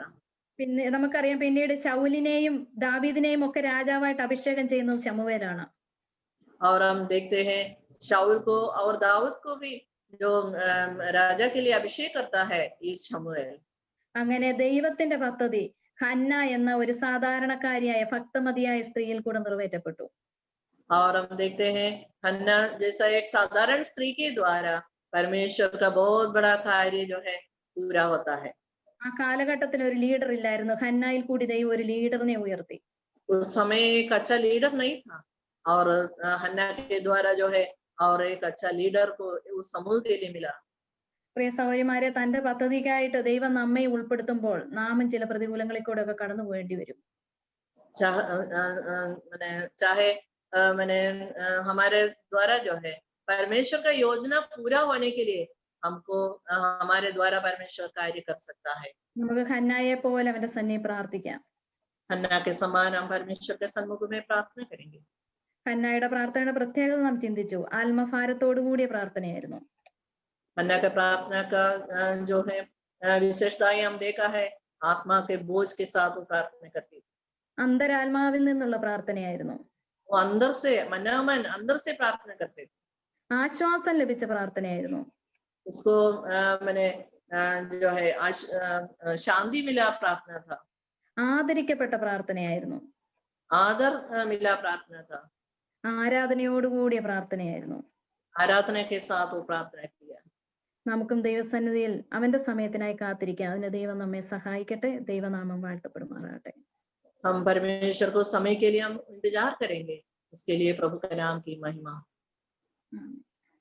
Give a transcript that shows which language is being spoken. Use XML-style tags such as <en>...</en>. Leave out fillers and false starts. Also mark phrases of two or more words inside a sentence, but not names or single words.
<ml>പിന്നെ നമുക്കറിയാം, പിന്നീട് ശൗലിനെയും ദാവീദിനെയും ഒക്കെ രാജാവായിട്ട് അഭിഷേകം ചെയ്യുന്നത് ശമൂവേലാണ്.</ml> <hi>और हम देखते हैं शाऊल को और दाऊद को भी जो राजा के लिए अभिषेक करता है ये शमूएल।</hi> <ml>അങ്ങനെ ദൈവത്തിന്റെ പദ്ധതി ഹന്ന എന്ന ഒരു സാധാരണക്കാരിയായ ഭക്തമതിയായ സ്ത്രീയിൽ കൂടെ നിറവേറ്റപ്പെട്ടു.</ml> <hi>और हम देखते हैं हन्ना जैसा एक साधारण स्त्री के द्वारा परमेश्वर का बहुत बड़ा कार्य जो है पूरा होता है।</hi> <ml>ആ കാലഘട്ടത്തിൽ ഒരു ലീഡർ ഇല്ലായിരുന്നു. ഹന്നായിൽ കൂടി ദൈവം ഒരു ലീഡറിനെ ഉയർത്തി.</ml> <hi>उस समय एक अच्छा लीडर नहीं था और हन्ना के द्वारा जो है और एक अच्छा लीडर को उस समूह के लिए मिला।</hi> <ml>പ്രിയ സഹോദരിമാരെ, തന്റെ പദ്ധതിക്കായിട്ട് ദൈവം നമ്മെ ഉൾപ്പെടുത്തുമ്പോൾ നാമും ചില പ്രതികൂലങ്ങളിൽ കൂടെ ഒക്കെ കടന്നു പോകേണ്ടി വരും.</ml> <hi>चाहे मैंने हमारे द्वारा जो है परमेश्वर का योजना पूरा होने के लिए हमको हमारे द्वारा परमेश्वर कार्य कर सकता है।</hi> <ml>നമുക്ക് ഹന്നായെ പോലെ അവന്റെ സന്നിധിയിൽ പ്രാർത്ഥിക്കാം.</ml> <hi>हन्ना के समान हम परमेश्वर के सम्मुख में प्रार्थना करेंगे।</hi> <ml>ഹന്നായുടെ പ്രാർത്ഥനയുടെ പ്രത്യേകത നാം ചിന്തിച്ചു. ആത്മഭാരത്തോടു കൂടിയ പ്രാർത്ഥനയായിരുന്നു.</ml> <hi>हन्ना का प्रार्थना का जो है विशेषताएं हम देखा है, आत्मा के बोझ के साथ वो प्रार्थना करती थी।</hi> <ml>അന്തരാത്മാവിൽ നിന്നുള്ള പ്രാർത്ഥനയായിരുന്നു.</ml> <hi>वो अंदर से मनामन अंदर से प्रार्थना करते थे।</hi> <ml>ആശ്വാസം ലഭിച്ച പ്രാർത്ഥനയായിരുന്നു.</ml> <hi>उसको मैंने जो है शांति मिला प्रार्थना था।</hi> <ml>ആദരിക്കപ്പെട്ട പ്രാർത്ഥനയായിരുന്നു.</ml> <hi>आदर मिला प्रार्थना था।</hi> <ml>ആരാധനയോടുകൂടിയ പ്രാർത്ഥനയായിരുന്നു.</ml> <hi>आराधना के साथ वो प्रार्थना किया।</hi> <ml>നമുക്കും ദൈവസന്നിധിയിൽ അവന്റെ സമയത്തിനായി കാത്തിരിക്കാം. അതിന് ദൈവം നമ്മെ സഹായിക്കട്ടെ. ദൈവനാമം വാഴ്ത്തപ്പെടുമാറാകട്ടെ.</ml> <hi>हम परमेश्वर को समय के लिए हम इंतजार करेंगे, उसके लिए प्रभु का नाम की महिमा।</hi>